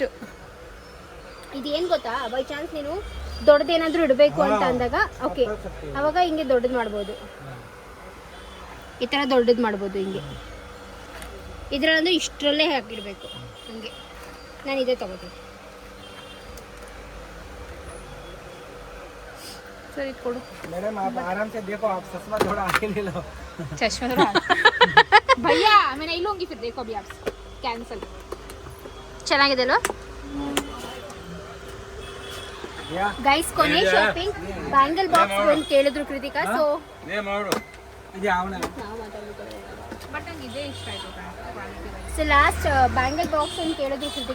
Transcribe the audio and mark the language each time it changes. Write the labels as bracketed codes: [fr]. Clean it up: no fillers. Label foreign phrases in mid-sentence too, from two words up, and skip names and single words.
[kn] ಇದೇನು ಗೊತ್ತಾ, [en] by chance [kn] ನೀನು ದೊಡ್ಡದೇನಾದರೂ ಇಡಬೇಕು ಅಂತ ಅಂದಾಗ ಓಕೆ, ಅವಾಗ ಹಿಂಗೆ ದೊಡ್ಡದು ಮಾಡ್ಬೋದು, ಈ ಥರ ದೊಡ್ಡದು ಮಾಡ್ಬೋದು ಹಿಂಗೆ. ಇದರಲ್ಲಂದ್ರೆ ಇಷ್ಟರಲ್ಲೇ ಹಾಕಿಡಬೇಕು ಹಂಗೆ. ನಾನು ಇದೇ ತಗೋತೀನಿ. ಸರಿ ಕೊಡು [hi] मैडम, आप आराम से देखो, आप चश्मा थोड़ा आगे ले लो. चश्मा थोड़ा भैया मैं नहीं लूंगी फिर, देखो अभी आप कैंसिल. [kn] ಚೆನ್ನಾಗಿದೆ ಅಲ್ವಾ या ಗೈಸ್? ಕೊನೆ ಶಾಪಿಂಗ್ [en] bangle box [kn] ಒಂದು ಕೇಳಿದ್ರು ಕೃತಿಕಾ. ಸೊ ಇದು ಅವನ ಬಟ್ ನಂಗೆ ಇದೇ ಇಷ್ಟ ಆಯಿತು ಕ್ವಾಲಿಟಿ. [en] so last bangle box [kn] ಒಂದು ಕೇಳಿದ್ರು ಕೃತಿಕಾ.